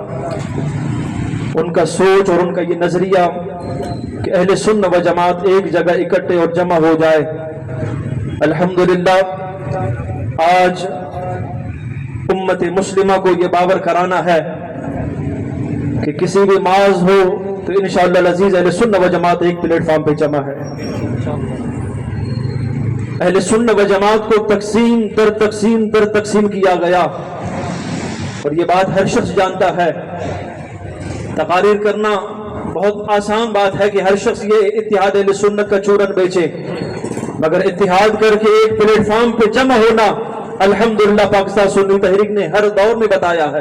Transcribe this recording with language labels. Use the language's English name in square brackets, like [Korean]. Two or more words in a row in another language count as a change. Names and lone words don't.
[Urdu] ان کا سوچ اور ان کا یہ نظریہ کہ اہل سنت و جماعت ایک جگہ اکٹھے اور جمع ہو جائے، الحمدللہ آج امت مسلمہ کو یہ باور کرانا ہے کہ کسی بھی معاذ ہو تو [Arabic] انشاءاللہ العزیز [Urdu] اہل سنت و جماعت ایک پلیٹ فارم پہ جمع ہے۔ اہل سنت و جماعت کو تقسیم در تقسیم در تقسیم کیا گیا، اور یہ بات ہر شخص جانتا ہے۔ تقاریر کرنا بہت آسان بات ہے کہ ہر شخص یہ اتحاد اہل سنت کا چورن بیچے، مگر اتحاد کر کے ایک پلیٹ فارم پہ جمع ہونا الحمدللہ پاکستان سنی تحریک نے ہر دور میں بتایا ہے۔